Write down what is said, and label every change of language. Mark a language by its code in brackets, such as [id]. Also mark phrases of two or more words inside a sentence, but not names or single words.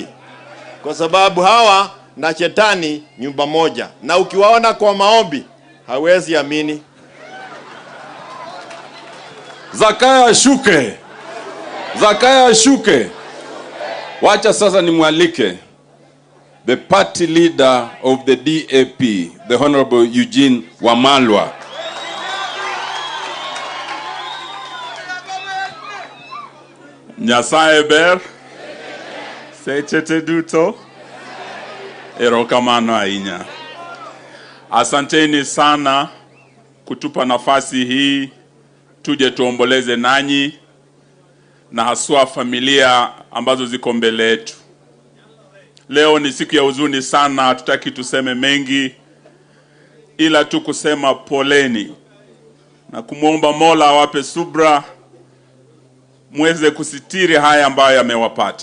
[sw] Kwa sababu hawa na shetani nyumba moja. Na ukiwaona kwa maombi hawezi amini. Siakayo ashuke. Wacha sasa nimwalike [en] the party leader of the DAP, the Honorable Eugene Wamalwa. [luo] Nyasaye ber. Sechete duto. Erokamano ahinya. [sw] Asanteni sana kutupa nafasi hii tuje tuomboleze nanyi na haswa familia ambazo ziko mbele yetu. Leo ni siku ya huzuni sana, hatutaki tuseme mengi ila tu kusema poleni na kumuomba Mola awape subra muweze kusitiri haya ambayo yamewapata.